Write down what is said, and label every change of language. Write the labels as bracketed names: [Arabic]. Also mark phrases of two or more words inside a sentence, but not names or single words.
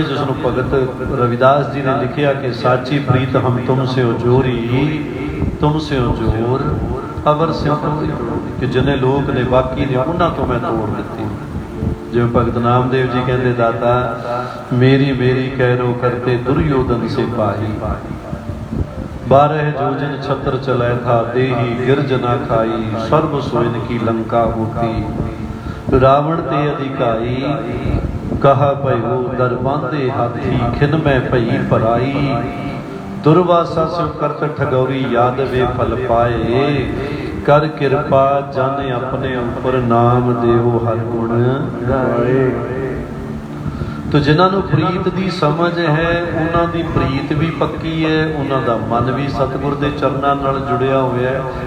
[Punjabi] ਜਿਸ ਨੂੰ ਭਗਤ ਰਵਿਦਾਸ ਜੀ ਨੇ ਲਿਖਿਆ ਕਿ ਸਾਚੀ ਪ੍ਰੀਤ ਹਮ ਤੁਮ ਸੇ ਜੋਰੀ, ਤੁਮ ਸੇ ਜੋਰ ਅਵਰ ਸੇ ਤੋਰੀ, ਕਿ ਜਿੰਨੇ ਲੋਕ ਨੇ ਬਾਕੀ ਨੇ ਉਹਨਾਂ ਤੋਂ ਮੈਂ ਤੋੜ ਦਿੱਤੀ। ਜਿਵੇਂ ਭਗਤ ਨਾਮਦੇਵ ਜੀ ਕਹਿੰਦੇ, ਦਾਤਾ ਮੇਰੀ ਮੇਰੀ ਕਹਿਰੋ ਕਰਤੇ ਦੁਰਯੋਧਨ ਸੇ ਪਾਈ, 12 ਜੋਜਨ ਛਤ੍ਰ ਚਲੈ ਥਾ ਦੇਹੀ ਗਿਰਜ ਨਾ ਖਾਈ, ਸਰਵ ਸੋਇਨ ਕੀ ਲੰਕਾ ਹੋਤੀ, ਰਾਵਣ ਤੇ ਅਧਿਕਾਈ ਕਹਾ ਭਇਓ ਦਰ ਬਾਂਧੇ ਹਾਥੀ ਖਿਨ ਮੈਂ ਭਈ ਭਰਾਈ ਦੁਰਵਾਸਾ ਸਿਉ ਕਰਤ ਠਗੌਰੀ ਯਾਦ ਵੇ ਫਲ ਪਾਏ ਕਰ ਕਿਰਪਾ ਜਨ ਆਪਣੇ ਉੱਪਰ ਨਾਮ ਦੇਵੋ ਹਰ ਗੁਣ ਗਾਏ। ਤੋ ਜਿਨ੍ਹਾਂ ਨੂੰ ਪ੍ਰੀਤ ਦੀ ਸਮਝ ਹੈ ਉਹਨਾਂ ਦੀ ਪ੍ਰੀਤ ਵੀ ਪੱਕੀ ਹੈ, ਉਹਨਾਂ ਦਾ ਮਨ ਵੀ ਸਤਿਗੁਰ ਦੇ ਚਰਨਾਂ ਨਾਲ ਜੁੜਿਆ ਹੋਇਆ ਹੈ।